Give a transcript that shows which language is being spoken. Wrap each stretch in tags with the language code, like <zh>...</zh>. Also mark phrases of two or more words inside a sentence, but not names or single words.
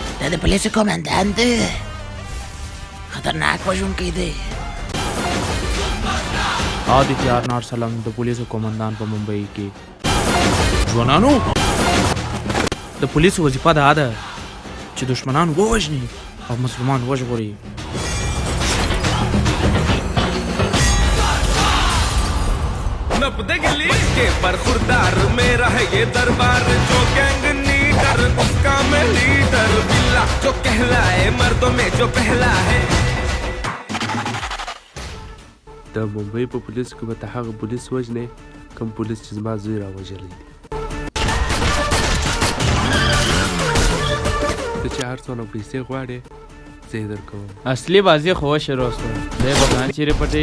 <ps>د پولیسو قومندان دی، خطرناک وژونکی دی. آدیتي آرنار سلام د پولیسو قومندان په ممبئی کې. ځوانانو د پولیسو وظیفه دا ده چې دشمنان ووژني او مظلومان وژغوري.</ps> <hi>नपदगली के बरखुरदार मेरा है ये दरबार, जो गैंग लीडर उसका मैं लीडर, बिल्ला जो कहलाए मर्दों में जो पहला है.</hi> <ps>د ممبئی په پولیسو کې به ته هغه پولیس وژنې کوم پولیس چې زما زوی راوژلی دی. ته چې هر څونه پیسې غواړې زه یې درکوم. اصلي بازي خو شروع شوه. دی به ځان چیرې پټوي.</ps>